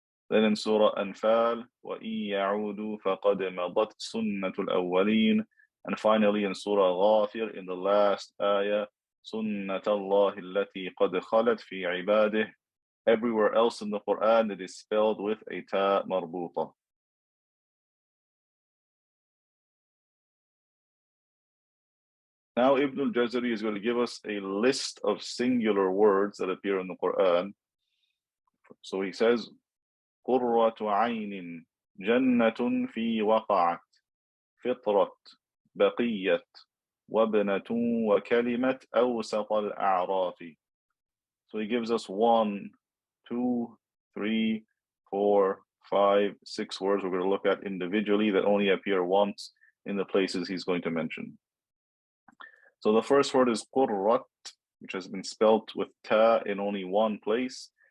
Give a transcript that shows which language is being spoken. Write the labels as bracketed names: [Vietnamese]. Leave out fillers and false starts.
[English] Then in Surah Anfal, [Arabic] وَإِن يَعُودُوا فَقَدْ مَضَتْ سُنَّةُ الْأَوَّلِينَ. [English] And finally in Surah Ghafir, in the last ayah, [Arabic] سُنَّةَ اللَّهِ الَّتِي قَدْ خَلَتْ فِي عِبَادِهِ. [English] Everywhere else in the Quran, it is spelled with a ta marbuta. Now Ibn al-Jazari is going to give us a list of singular words that appear in the Quran. So he says, [Arabic] قُرَّةُ عَيْنٍ جَنَّةٌ فِي وَقَعَتْ فِطْرَةٌ بَقِيَّةٌ وَابْنَةٌ وَكَلِمَةٌ أَوْسَطَ الْأَعْرَافِ. [English] So he gives us 1, 2, 3, 4, 5, 6 words we're going to look at individually that only appear once in the places he's going to mention. So the first word is qurrat, which has been spelt with ta in only one place.